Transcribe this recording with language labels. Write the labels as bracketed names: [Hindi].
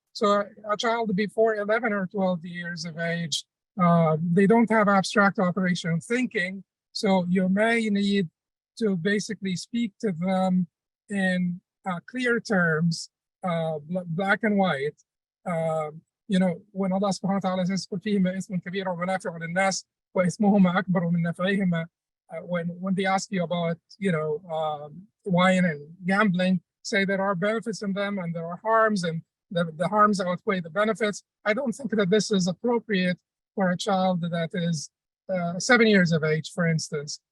[English] So a child before 11 or 12 years of age, they don't have abstract operational thinking. So you may need to basically speak to them in clear terms, black and white. You know, when Allah subhanahu wa ta'ala says, [Arabic] قُلْ فِيهِمَا إِثْمٌ كَبِيرٌ وَمَنَافِعُ لِلنَّاسِ وَإِثْمُهُمَا أَكْبَرُ مِنْ نَفْعِهِمَا. [English] When they ask you about, you know, wine and gambling, say there are benefits in them and there are harms, and the harms outweigh the benefits. I don't think that this is appropriate for a child that is 7 years of age, for instance.